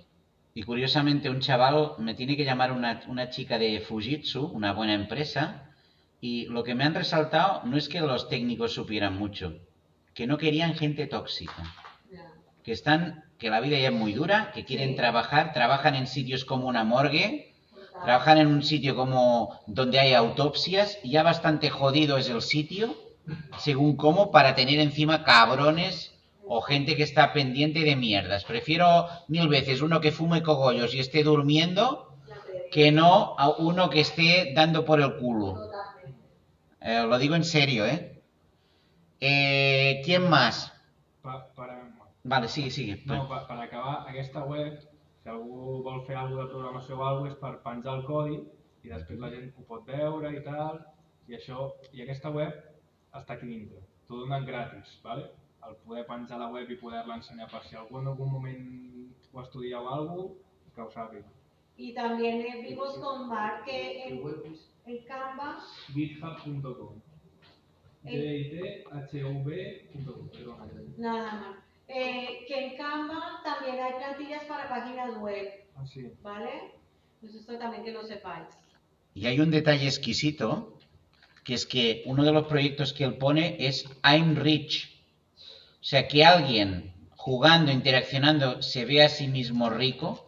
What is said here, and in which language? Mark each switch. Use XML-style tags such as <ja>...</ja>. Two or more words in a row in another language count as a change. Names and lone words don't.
<es>Y curiosamente un chaval me tiene que llamar una chica de Fujitsu, una buena empresa, y lo que me han resaltado no es que los técnicos supieran mucho, que no querían gente tóxica, que la vida ya es muy dura, que quieren trabajar, trabajan en sitios como una morgue, trabajan en un sitio como donde hay autopsias, y ya bastante jodido es el sitio, según cómo, para tener encima cabrones o gente que está pendiente de mierdas. Prefiero 1000 veces uno que fume cogollos y esté durmiendo que no a uno que esté dando por el culo. Lo digo en serio, ¿eh? ¿Quién más? Vale, sigue.</es> <ca>No, per acabar, aquesta web, si algú vol fer alguna de programació o alguna és per penjar el codi i després la gent ho pot veure i tal, i aquesta web està aquí dintre, t'ho donen gratis, ¿vale? El poder penjar la web i poder-la ensenyar per si algú en algun moment ho estudia o alguna cosa, que ho sàpiga.</ca> <es>Y también vimos con Marc que en Canva... github.com github.com. Nada más. Que en Canva también hay plantillas para páginas web, ¿vale? Pues esto también que lo sepáis. Y hay un detalle exquisito, que es que uno de los proyectos que él pone es</es> <en>I'm rich.</en> <es>O sea, que alguien jugando, interaccionando, se ve a sí mismo rico.</es>